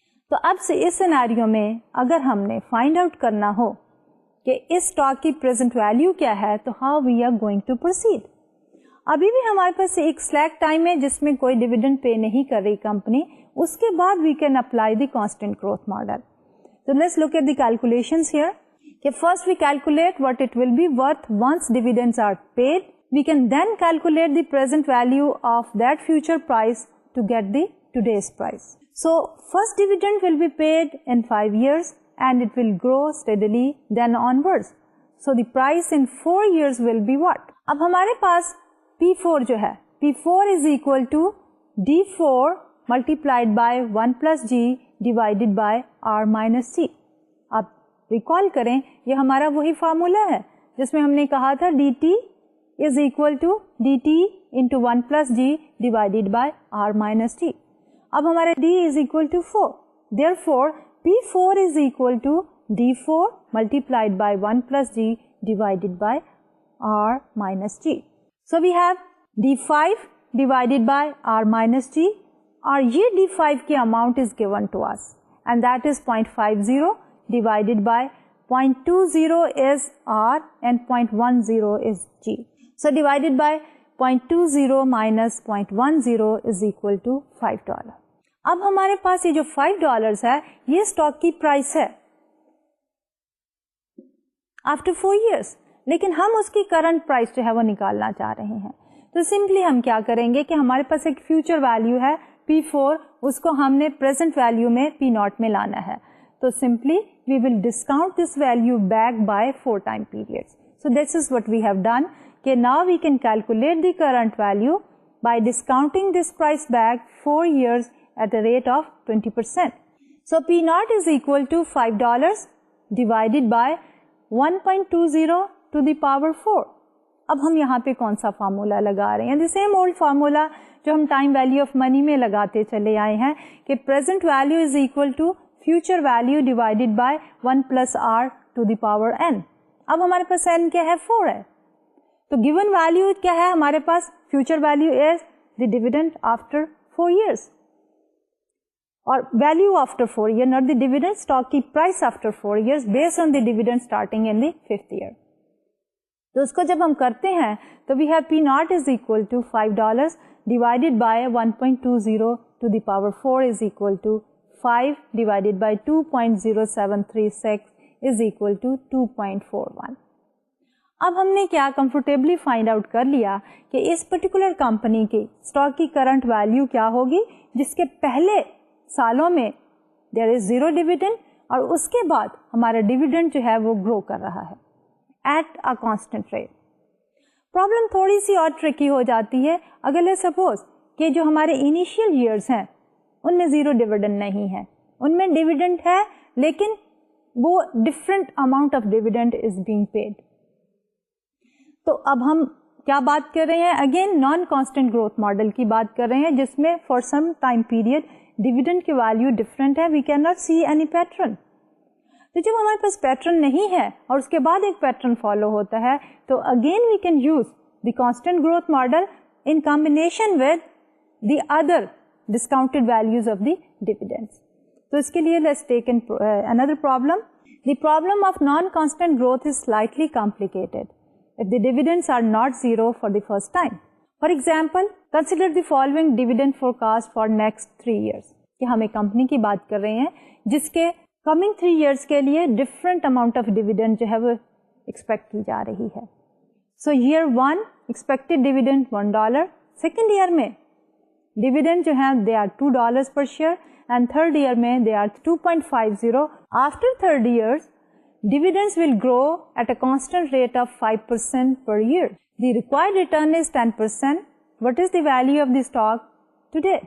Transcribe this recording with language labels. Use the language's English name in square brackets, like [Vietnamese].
[Urdu] تو اب سے اس سیناریو میں اگر ہم نے فائنڈ آؤٹ کرنا ہو کہ اس اسٹاک کی پریزنٹ ویلیو کیا ہے, تو [English] How we are going to proceed. [Urdu] ابھی بھی ہمارے پاس ایک سلیک ٹائم ہے جس میں کوئی ڈیویڈنڈ پے نہیں کر رہی کمپنی, اس کے بعد [English] We can apply the constant growth model. So let's look at the calculations here. Okay, first we calculate what it will be worth once dividends are paid. We can then calculate the present value of that future price to get the today's price. So first dividend will be paid in 5 years and it will grow steadily then onwards. So the price in 4 years will be what? [Urdu] اب ہمارے پاس P4 جو ہے, [English] P4 is equal to D4 multiplied by 1 plus G divided by R minus C. [Urdu] آپ recall کریں یہ ہمارا وہی formula ہے جس میں ہم نے کہا تھا [English] dt is equal to dt into 1 plus G divided by R minus T. اب ہمارا D is equal to 4. Therefore, P4 is equal to D4 multiplied by 1 plus G divided by R minus G. So we have D5 divided by R minus G. اور یہ D5 کی amount is given to اس and that is 0.50 divided by 0.20 is R and 0.10 is G. So divided by 0.20 minus 0.10 is equal to $5. [Urdu] اب ہمارے پاس یہ جو $5 ہے یہ stock کی پرائس ہے [English] after 4 years, [Urdu] لیکن ہم اس کی کرنٹ پرائس جو ہے وہ نکالنا چاہ رہے ہیں. تو سمپلی ہم کیا کریں گے کہ ہمارے پاس ایک فیوچر ویلیو ہے P4, اس کو ہم نے پریزنٹ ویلیو میں P0 میں لانا ہے. [English] تو simply we will discount this value back by 4 time period. So this is what we have done کہ now we can calculate the current value by discounting this price back 4 years at a rate of 20%. So P0 is equal to $5 divided by 1.20 to the power 4. [Urdu] اب ہم یہاں پہ کون سا formula لگا رہے ہیں؟ [English] the same old formula [Urdu] جو ہم ٹائم ویلیو آف منی میں لگاتے چلے آئے ہیں کہ [English] Present value is equal to future value divided by 1 plus R to the power n. [Urdu] اب ہمارے پاس n کیا ہے؟ 4 ہے. تو گیون ویلیو کیا ہے ہمارے پاس؟ [English] Future value is the dividend after 4 years. اور value after 4 year, not the dividend, stock کی price after 4 years based on the dividend starting in the 5th year. تو اس کو جب ہم کرتے ہیں تو we have P0 is equal to $5 divided by 1.20 to the power 4 is equal to 5 divided by 2.0736 is equal to 2.41. [Urdu] اب ہم نے کیا کمفرٹیبلی فائنڈ آؤٹ کر لیا کہ اس پرٹیکولر کمپنی کی اسٹاک کی کرنٹ ویلیو کیا ہوگی جس کے پہلے سالوں میں دیر از 0 ڈیویڈنڈ اور اس کے بعد ہمارا ڈیویڈنڈ جو ہے وہ گرو کر رہا ہے at a constant rate. Problem تھوڑی سی اور ٹرکی ہو جاتی ہے اگر لے سپوز کہ جو ہمارے انیشیل ایئرس ہیں ان میں 0 ڈیویڈنڈ نہیں ہے, ان میں ڈیویڈنڈ ہے لیکن وہ different amount of dividend is being paid. تو اب ہم کیا بات کر رہے ہیں؟ Again non constant growth model کی بات کر رہے ہیں جس میں for some time period dividend کی ویلیو ڈفرینٹ ہے. [English] We can not see any pattern. [Urdu] تو جب ہمارے پاس پیٹرن نہیں ہے اور اس کے بعد ایک پیٹرن فالو ہوتا ہے تو [English] Again we can use the constant growth model in combination with the other discounted values of the dividends. تو اس کے لیے let's take another problem. The problem of non-constant growth is slightly complicated if the dividends are not 0 for the first time. For example, consider the following dividend forecast for next 3 years. [Urdu] کہ ہم ایک company کی بات کر رہے ہیں جس کے کمنگ 3 ایئرس کے لیے ڈفرنٹ اماؤنٹ آف ڈیویڈنڈ جو ہے وہ ایکسپیکٹ کی جا رہی ہے. [English] So year 1 expected dividend $1. Second year میں dividend جو ہے they are $2 per share and third year میں they are 2.50. After third year dividends will grow at a constant rate of 5% per year. The required return is 10%. What is the value of the stock today?